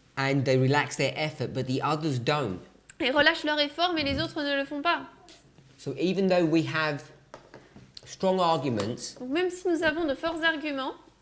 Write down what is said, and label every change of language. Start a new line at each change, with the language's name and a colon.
English: and they relax their effort, but the others don't.
French: Ils relâchent leur effort, mais les autres ne le font pas.
English: So even though we have strong arguments
French: Donc même si nous avons de forts arguments,